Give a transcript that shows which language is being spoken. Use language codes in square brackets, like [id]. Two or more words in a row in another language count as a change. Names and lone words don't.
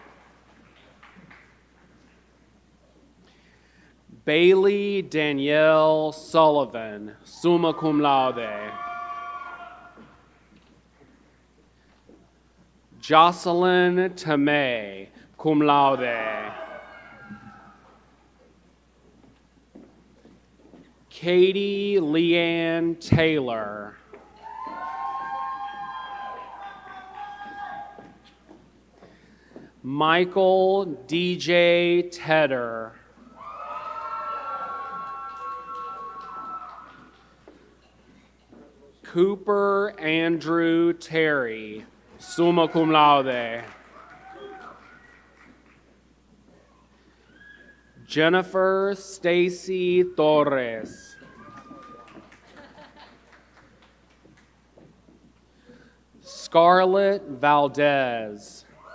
[en] Bailey Danielle Sullivan, [la] summa cum laude. [en] Jocelyn Tamay, [la] cum laude. [en] Katie Leanne Taylor. Michael DJ Tedder. Cooper Andrew Terry, [la] summa cum laude. [en] Jennifer Stacy Torres. Scarlett Valdez.